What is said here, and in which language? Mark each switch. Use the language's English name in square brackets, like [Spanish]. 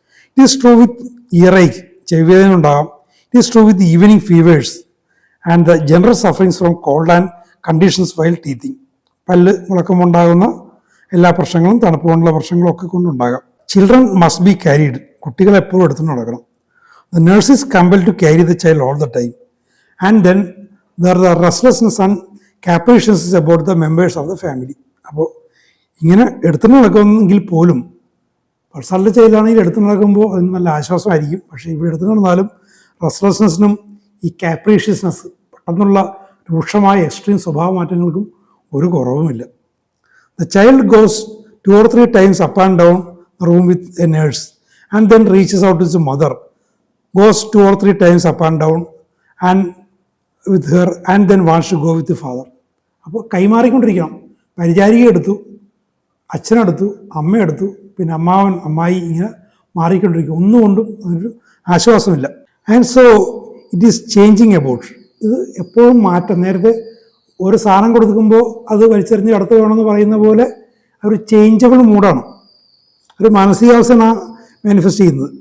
[English] it is true with earache, [Malayalam] ചെവിവേദന ഉണ്ടാകാം. [English] It is true with evening fevers and the general sufferings from cold and conditions while teething. [Malayalam] പല്ല് മുളക്കമുണ്ടാകുന്ന എല്ലാ പ്രശ്നങ്ങളും തണുപ്പ് കൊണ്ടുള്ള പ്രശ്നങ്ങളും ഒക്കെ കൊണ്ടുണ്ടാകാം. [English] Children must be carried. [Malayalam] കുട്ടികളെ എപ്പോഴും എടുത്തുകൊണ്ട് നടക്കണം. [English] The nurse is compelled to carry the child all the time. And then there are the restlessness and capriciousness about the members of the family. [Malayalam] അപ്പോൾ ഇങ്ങനെ എടുത്തു നടക്കുമെങ്കിൽ പോലും പേഴ്സണൽ ചൈൽഡാണെങ്കിൽ എടുത്തു നടക്കുമ്പോൾ അതിന് നല്ല ആശ്വാസമായിരിക്കും. പക്ഷേ ഇവിടെ എടുത്തു നടന്നാലും റെസ്റ്ലെസ്നെസ്സിനും ഈ കാപ്രീഷ്യസ്നെസ് പെട്ടെന്നുള്ള രൂക്ഷമായ എക്സ്ട്രീം സ്വഭാവ മാറ്റങ്ങൾക്കും ഒരു കുറവുമില്ല. [English] The child goes 2 or 3 times up and down the room with a nurse and then reaches out to his mother, goes 2 or 3 times up and down and with her and then wants to go with the father. [Malayalam] അപ്പോൾ കൈമാറിക്കൊണ്ടിരിക്കണം. പരിചാരിക എടുത്തു, അച്ഛനെടുത്തു, അമ്മയെടുത്തു, പിന്നെ അമ്മാവൻ അമ്മായി, ഇങ്ങനെ മാറിക്കൊണ്ടിരിക്കും. ഒന്നുകൊണ്ടും അതിനൊരു ആശ്വാസമില്ല. [English] And so it is changing about. [Malayalam] ഇത് എപ്പോഴും മാറ്റം. നേരത്തെ ഒരു സാധനം കൊടുക്കുമ്പോൾ അത് വലിച്ചെറിഞ്ഞ് അടുത്ത് വേണമെന്ന് പറയുന്ന പോലെ ഒരു ചേഞ്ചബിൾ മൂഡാണ്, ഒരു മാനസികാവസ്ഥ മാനിഫെസ്റ്റ് ചെയ്യുന്നത്.